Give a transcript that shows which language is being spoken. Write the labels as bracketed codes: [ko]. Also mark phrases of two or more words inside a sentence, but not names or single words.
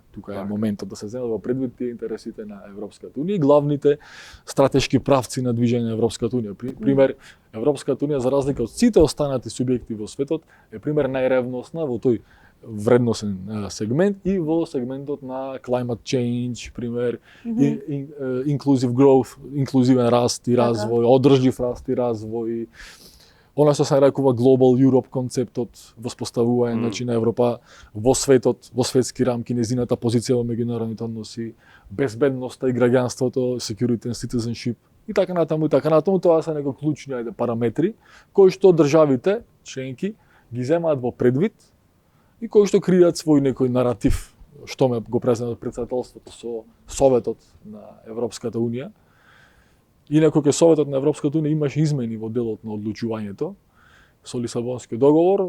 [mk] Тука е моментот да се земат во предвид тие интересите на Европската унија и главните стратешки правци на движење на Европската унија. Пример, Европската унија за разлика од сите останати субјекти во светот е пример најревносна во тој вредносен сегмент и во сегментот на [en] climate change, [mk] пример, [en] inclusive growth, [mk] инклузивен раст и развој, одржлив раст и развој. Она што се нарекува [en] Global Europe [mk] концептот, воспоставување значи на Европа во светот, во светски рамки, незината позиција во меѓународните односи, безбедноста и граѓанството, [en] security and citizenship [mk] и така натаму, тоа се некои клучни параметри кои што државите членки ги земаат во предвид и кои што креираат свој некој наратив, што ме го преземат председателството со Советот на Европската унија. Инаку кај Советот на Европската унија имаше измени во делот на одлучувањето со Лисабонскиот договор.